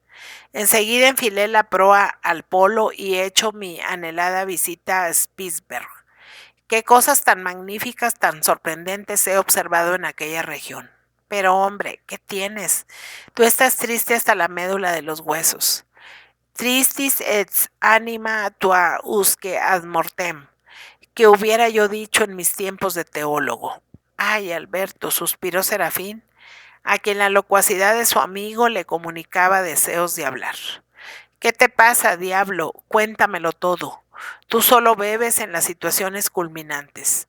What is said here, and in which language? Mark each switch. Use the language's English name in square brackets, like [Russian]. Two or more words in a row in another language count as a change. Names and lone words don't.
[Spanish] Enseguida enfilé la proa al polo y he hecho mi anhelada visita a Spitzberg. Qué cosas tan magníficas, tan sorprendentes he observado en aquella región. Pero hombre, ¿qué tienes? Tú estás triste hasta la médula de los huesos. [Latin] Tristis et anima tua usque ad mortem, [Spanish] que hubiera yo dicho en mis tiempos de teólogo. Ay, Alberto, suspiró Serafín, a quien la locuacidad de su amigo le comunicaba deseos de hablar. ¿Qué te pasa, diablo? Cuéntamelo todo. Tú solo bebes en las situaciones culminantes.